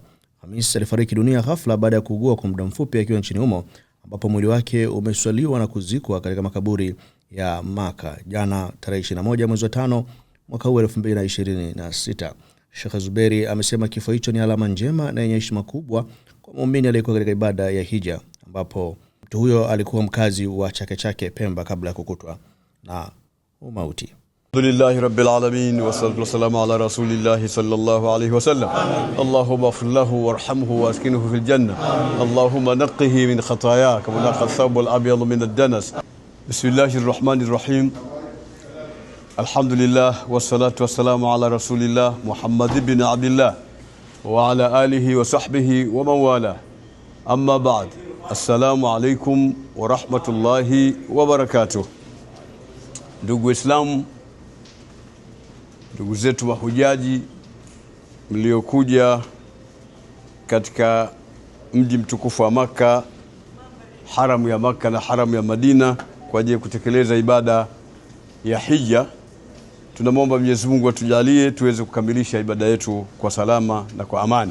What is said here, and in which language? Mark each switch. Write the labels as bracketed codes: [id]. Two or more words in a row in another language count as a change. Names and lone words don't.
[sw] Khamisi alifariki dunia ghafla baada ya kuugua kwa muda mfupi akiwa nchini humo, ambapo mwili wake umeswaliwa na kuzikwa katika makaburi ya Makkah jana tarehe 21 mwezi wa 5 mwaka huu 2026. Sheikh Zuberi amesema kifo hicho ni alama njema na yenye heshima kubwa kwa muumini aliyekuwa katika ibada ya hija, ambapo mtu huyo alikuwa mkazi wa Chake Chake Pemba kabla ya kukutwa na umauti. [ar] الحمد لله رب العالمين والصلاة والسلام على رسول الله صلى الله عليه وسلم. اللهم اغفر له وارحمه وأسكنه في الجنة. اللهم نقه من الخطايا كما نقى الثوب الأبيض من الدنس. بسم الله الرحمن الرحيم. الحمد لله والصلاة والسلام على رسول الله محمد بن عبد الله وعلى آله وصحبه ومن والى. أما بعد. السلام عليكم ورحمة الله وبركاته. [sw] Ndugu Islam, ndugu zetu mahujaji mliokuja katika mji mtukufu wa Makkah, haramu ya Makkah na haramu ya Madina kwa ajili ya kutekeleza ibada ya hija, tunamwomba Mwenyezi Mungu atujalie tuweze kukamilisha ibada yetu kwa salama na kwa amani.